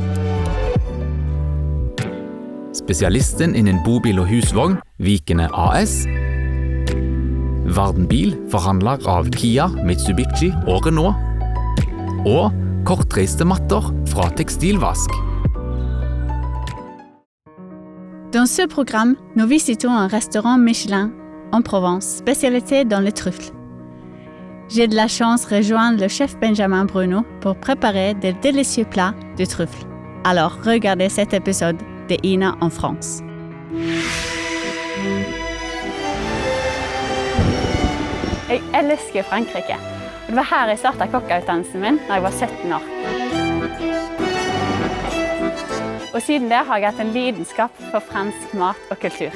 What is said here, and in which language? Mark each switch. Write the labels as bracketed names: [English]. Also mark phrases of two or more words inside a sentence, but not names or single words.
[Norwegian] Spesialisten innen bobil og husvogn, Vikene AS. Varden-bil, forhandler av Kia, Mitsubishi og Renault. Og kortreiste matter fra Tekstilvask. [French] Dans ce programme, nous visitons un restaurant Michelin en Provence, spécialité dans les truffes. J'ai de la chance de rejoindre le chef Benjamin Bruno pour préparer des délicieux plats de truffes. Alors, regardez cet épisode de Ina en France. [Norwegian] Jeg elsker Frankrike. Det var her jeg startet kokkeutdannelsen min da jeg var 17 år. Og siden det har jeg hatt en lidenskap for fransk mat og kultur.